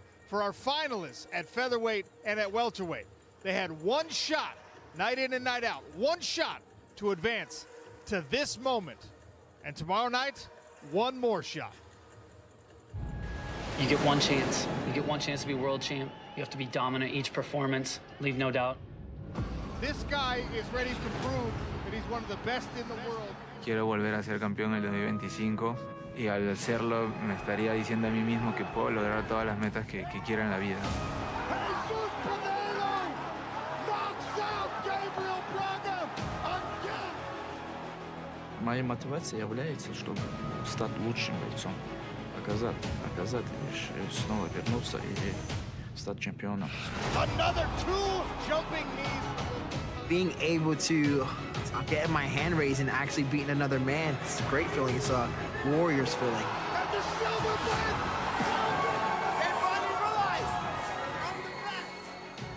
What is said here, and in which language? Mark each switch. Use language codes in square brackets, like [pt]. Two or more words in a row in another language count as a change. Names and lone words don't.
[en] For our finalists at featherweight and at welterweight, they had one shot, night in and night out, one shot to advance to this moment. And tomorrow night, one more shot. You get one chance. You get one chance to be world champ. You have to be dominant each performance, leave no doubt. This guy is ready to prove that he's one of the best in the world. [es] Quiero volver a ser campeón en el 2025 y al serlo me estaría diciendo a mí mismo que puedo lograr todas las metas que quiera en la vida. [ru] Моей мотивацией является, чтобы стать лучшим бойцом, показать лишь снова вернуться и стать чемпионом. [en] Another 2 jumping knees. Being able to get my hand raised and actually beating another man, it's a great feeling. It's a warrior's feeling. And the silver band. Everybody realize I'm the best.